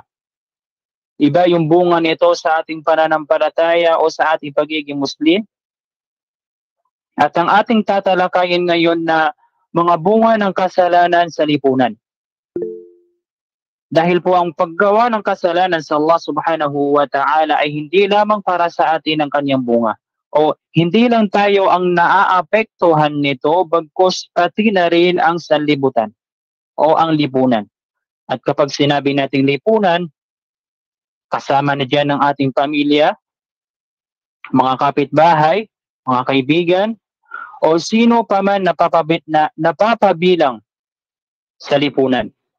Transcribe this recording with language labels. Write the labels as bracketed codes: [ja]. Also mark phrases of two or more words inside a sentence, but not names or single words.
[tl] Iba yung bunga nito sa ating pananampalataya o sa ating pagiging Muslim. At ang ating tatalakayin ngayon na mga bunga ng kasalanan sa lipunan. Dahil po ang paggawa ng kasalanan sa Allah [ar] سبحانه وتعالى [tl] ay hindi lamang para sa atin ang kanyang bunga. O hindi lang tayo ang naaapektuhan nito, bagkus pati na rin ang sanlibutan o ang lipunan. At kapag sinabi nating lipunan, kasama na dyan ang ating pamilya, mga kapitbahay, mga kaibigan, o sino pa man napapabilang sa lipunan.